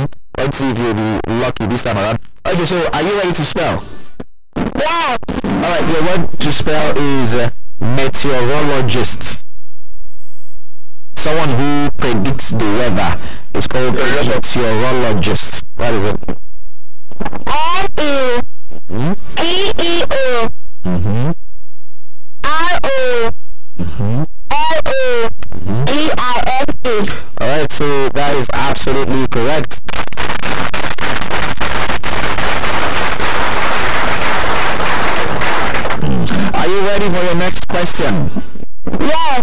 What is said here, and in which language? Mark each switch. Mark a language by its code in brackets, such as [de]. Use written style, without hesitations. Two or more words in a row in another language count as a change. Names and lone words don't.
[en] Let's see if you'll be lucky this time around. Okay, so are you ready to spell? Yes. Alright, your word to spell is meteorologist. Someone who predicts the weather is called a meteorologist. What is it? M-E-T-E-O R-O-L-O-G-I-S-T. Alright, so that is absolutely correct. Are you ready for your next question? Yes.